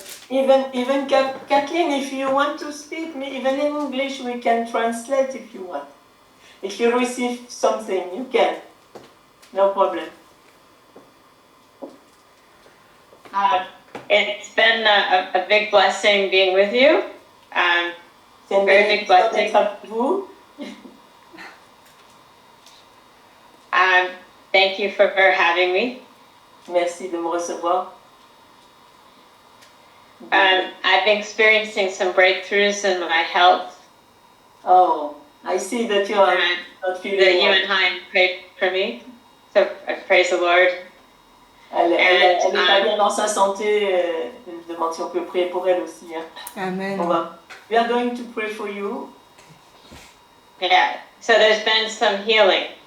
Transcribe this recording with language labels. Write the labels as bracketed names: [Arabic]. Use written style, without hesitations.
[English] Even Kathleen, if you want to speak, even in English, we can translate if you want. If you receive something, you can. No problem. It's been a big blessing being with you. [French] C'est une belle joie d'être avec vous. [English] Thank you for having me. [French] Merci de me recevoir. [English] I've been experiencing some breakthroughs in my health. Oh, I see that you are not That feeling you well. and Hein prayed for me. So praise the Lord. [French] Elle est pas bien dans sa santé. Elle demande si on peut prier pour elle aussi. Hein. [English] Amen. We are going to pray for you. Yeah. So there's been some healing.